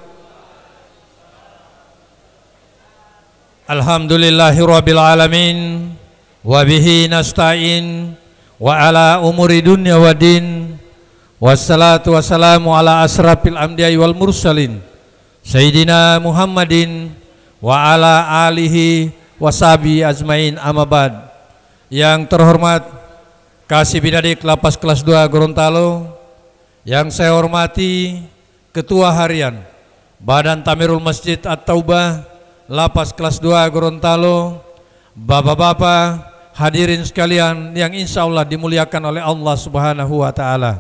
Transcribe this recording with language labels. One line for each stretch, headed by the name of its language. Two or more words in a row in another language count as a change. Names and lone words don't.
Arabic: الحمد لله رب العالمين وبه نستعين وعلى أمور الدنيا والدين. والصلاة والسلام على أشرف الأنبياء والمرسلين سيدنا محمد وعلى آله وصحبه أجمعين أما بعد.
Indonesian: Yang terhormat Kasih Binadik Lapas Kelas 2 Gorontalo, yang saya hormati Ketua Harian Badan Tamirul Masjid At-Taubah Lapas Kelas 2 Gorontalo, bapak-bapak, hadirin sekalian yang
Arabic: إن شاء الله
Indonesian: dimuliakan oleh Allah
Arabic: سبحانه وتعالى.